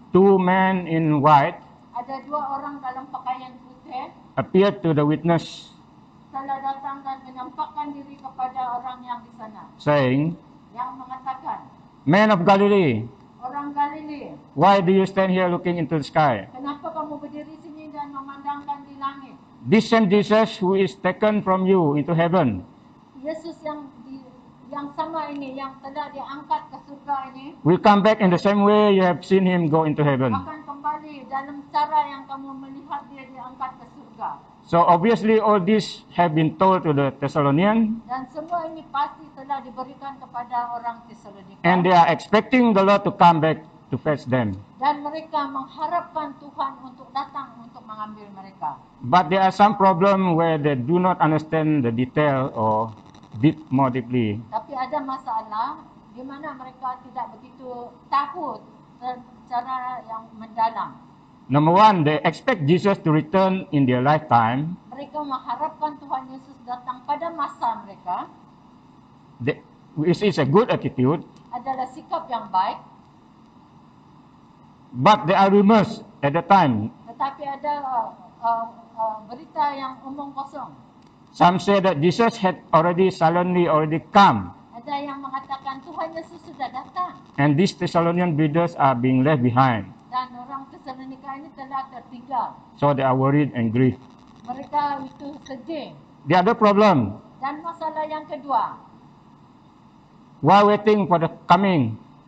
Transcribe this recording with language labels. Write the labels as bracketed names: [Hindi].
[English] two men in white [Malay] ada dua orang dalam pakaian putih [English] appeared to the witness, [Malay] telah datang dan menampakkan diri kepada orang yang di sana, [English] saying, [Malay] yang mengatakan, [English] Men of Galilee, [Malay] orang Galilea, [English] why do you stand here looking into the sky? [Malay] kenapa kamu berdiri sini dan memandangkan di langit? [English] This same Jesus who is taken from you into heaven [Malay] Yesus yang sama ini, yang telah diangkat ke surga ini, [English] will come back in the same way you have seen Him go into heaven. [Malay] akan kembali dalam cara yang kamu melihat Dia diangkat ke surga. [English] So obviously all this have been told to the Thessalonians, [Malay] Dan semua ini pasti telah diberikan kepada orang Tesalonika. [English] and they are expecting the Lord to come back to fetch them. [Malay] Dan mereka mengharapkan Tuhan untuk datang untuk mengambil mereka. [English] But there are some problem where they do not understand the detail or more deeply. [Malay] Tapi ada masalah di mana mereka tidak begitu tahu secara yang mendalam. [English] Number one, they expect Jesus to return in their lifetime. [Malay] Mereka mengharapkan Tuhan Yesus datang pada masa mereka. [English] Which is a good attitude. [Malay] Adalah sikap yang baik. [English] But there are rumors at the time [Malay] Tetapi ada berita yang omong kosong. [English] Some say that Jesus had already come, [Malay] Ada yang mengatakan Tuhan Yesus sudah datang [English] and these Thessalonian believers are being left behind. [Malay] dan orang Tesalonika ini telah tertinggal. [English] So they are worried and grieved. [Malay] Mereka itu sedih. [English] The other problem, [Malay] Dan masalah yang kedua, [English] while waiting for the coming,